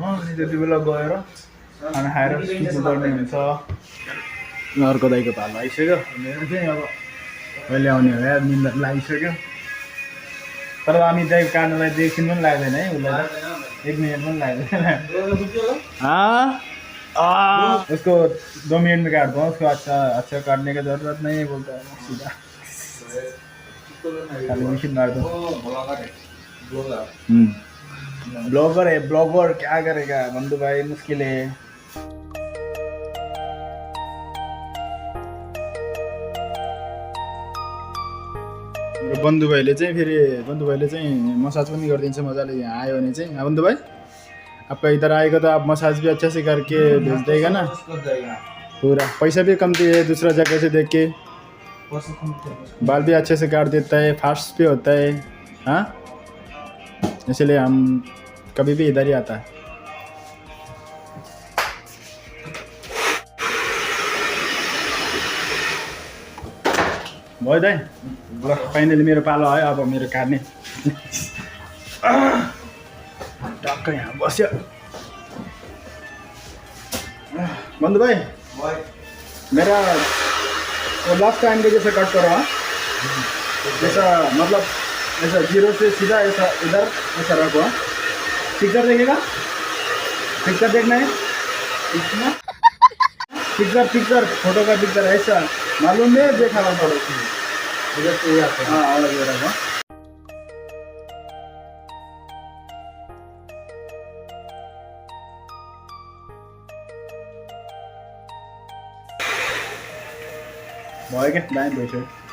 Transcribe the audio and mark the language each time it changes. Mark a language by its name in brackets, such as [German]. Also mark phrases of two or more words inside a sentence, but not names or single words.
[Nepali] त्यति बेला गएर खाना खाएर सुत्नु पर्ने हुन्छ। अर्को दाइको पालो आइसक्यो। मेरो चाहिँ अब कहिले आउने हो यार, निन्द्रा लागिसक्यो। तर हामी दाइ काट्नलाई एकछिन पनि लाग्दैन है, उसलाई त 1 मिनट पनि लाग्दैन। [Hindi] उसको 2 मिनट में काट दो उसको। अच्छा काटने का जरूरत नहीं है बोलता है सीधा। मशीन मार दो। ब्लॉगर है, ब्लॉगर क्या करेगा बंधु भाई, मुश्किल है। [Nepali] बन्धु भाइले चाहिँ फेरि मसाज पनि गरिदिन्छ मजाले। यहाँ आयो भने चाहिँ [Hindi] बन्धु भाई आपका इधर आएगा तो आप मसाज भी अच्छे से करके भेज देगा ना पूरा। पैसा भी कमती है दूसरा जगह से देख के। बाल भी अच्छे से काट देता है, फास्ट भी होता है। हाँ, इसलिए हम कभी भी इधर ही आता है। [Nepali] भयो दाइ, ल फाइनली मेरो पालो आयो अब मेरो काट्ने। टक्क यहाँ बस्यो। [Hindi] बंधु भाई मेरा [English] last time [Hindi] के जैसे कट करो। हाँ, जैसा मतलब ऐसा 0 से सीधा ऐसा इधर ऐसा रखो। पिक्चर देखेगा, पिक्चर देखना है। पिक्चर फोटो का पिक्चर ऐसा मालूम है, देखा हाँ और रखो। [Nepali] भयो क्या दामी भइसक्यो।